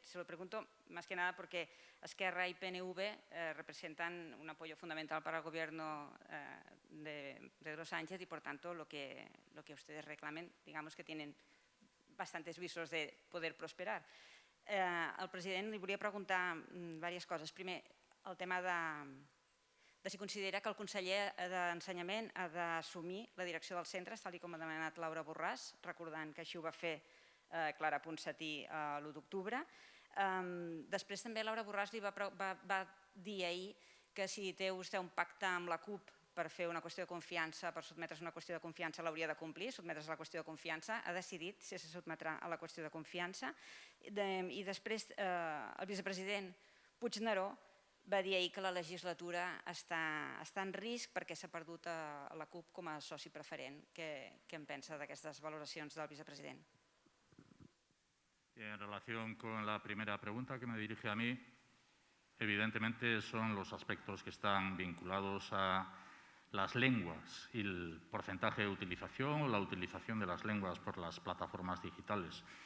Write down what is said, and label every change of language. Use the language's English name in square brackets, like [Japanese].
[Spanish] Se lo pregunto más que nada porque Esquerra y PNV representan un apoyo fundamental para el gobierno de Pedro Sánchez y, por tanto, lo que ustedes reclamen, digamos que tienen bastantes visos de poder prosperar. [Catalan] Al president li volia preguntar diverses coses. Primer, el tema de si considera que el conseller d'Ensenyament ha d'assumir la direcció dels centres, tal com ha demanat Laura Borràs, recordant que així ho va fer Clara Ponsatí l'1 d'octubre. Després també Laura Borràs li va dir ahir que si té vostè un pacte amb la CUP per fer una qüestió de confiança, per sotmetre's a una qüestió de confiança, l'hauria de complir, sotmetre's a la qüestió de confiança. Ha decidit si se sotmetrà a la qüestió de confiança. I després el vicepresident Puigneró va dir ahir que la legislatura està en risc perquè s'ha perdut a la CUP com a soci preferent. Què en pensa d'aquestes valoracions del vicepresident? [Spanish] En relación con la primera pregunta que me dirige a mí, evidentemente son los aspectos que están vinculados a las lenguas y el porcentaje de utilización o la utilización de las lenguas por las plataformas digitales.